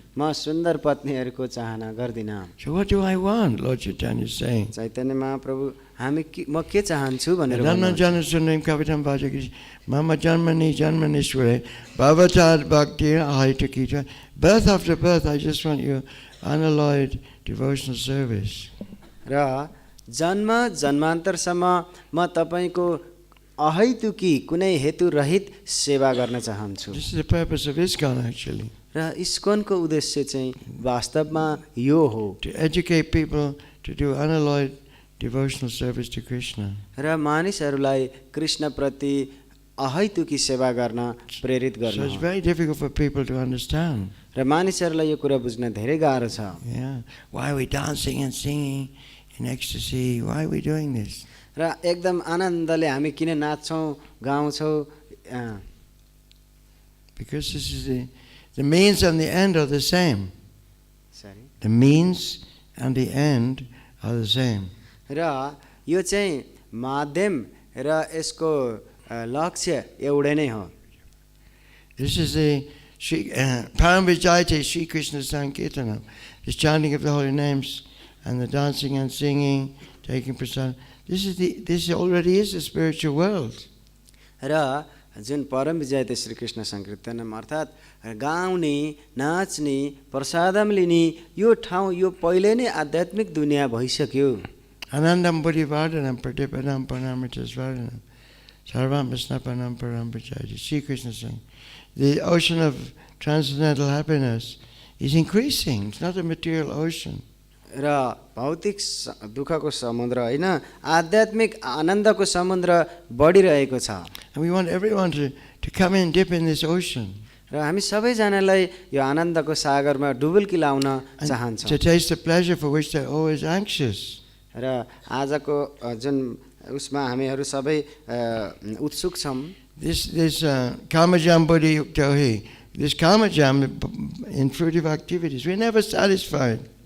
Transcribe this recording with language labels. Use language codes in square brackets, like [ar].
[ne] म सुन्दर पत्नीहरूको चाहना गर्दिन। [en] So what do I want? Lord Chaitanya is saying. [ne] Chaitanya Mahaprabhu म के चाहन्छु भनेर [sa] Dhamma jana sundarim kavitam vajakis mama janmani janmanishware bhavatad bhakti ahaitakita. [en] Birth after birth, I just want your unalloyed devotional service. [ne] र जन्म जन्मान्तरसम्म म तपाईको अहैतुकी कुनै हेतु रहित सेवा गर्न चाहन्छु. [en] This is the purpose of ISKCON actually. [ne] र इस्कॉनको उद्देश्य चाहिँ वास्तवमा यो हो. [en] To educate people to do unalloyed devotional service to Krishna. [ne] र मानिसहरूलाई कृष्ण प्रति अहैतुकी सेवा गर्न प्रेरित [en] So [ne] गर्नु. [en] it's very difficult for people to understand. [ne] र मानिसहरूलाई यो कुरा बुझ्न धेरै गाह्रो छ. Yeah. [en] Why are we dancing and singing in ecstasy? Why are we doing this? [ne] र एकदम आनन्दले हामी किन नाच्छौँ गाउँछौँ. [en] Because this is the means and the end are the same. Sorry. The means and the end are the same. [ne] र यो चाहिँ माध्यम र यसको लक्ष्य एउटै नै हो. [en] This is the Paramvijayate Sri Krishna Sankirtanam. This chanting of the holy names and the dancing and singing, taking prasad. This already is the spiritual world. [ne] र जुन परम विजय त श्री कृष्ण संकीर्तनम अर्थात् गाउने नाच्ने प्रसादम लिने यो ठाउँ यो पहिले नै आध्यात्मिक दुनिया भइसक्यो. [sa] Anandam buddhivardhanam pratipadam pranamitasvardhanam sarvam visnapanam paramvijayate. [en] Sri Krishna saying, the ocean of transcendental happiness is increasing. It's not a material ocean. [ne] र भौतिक दुःखको समुद्र होइन आध्यात्मिक आनन्दको समुद्र बढिरहेको छ. [en] And we want everyone to come in, dip in this ocean. [ne] र हामी सबैजनालाई यो आनन्दको सागरमा डुबुल्की लाउन चाहन्छौँ. [en] To taste the pleasure for which they're always anxious. [ne] र आजको जुन उसमा हामीहरू सबै उत्सुक छौँ. [en] This [sa] kamajam buddhi yuktohi, [en] this kamajam in fruitive activities, we're never satisfied.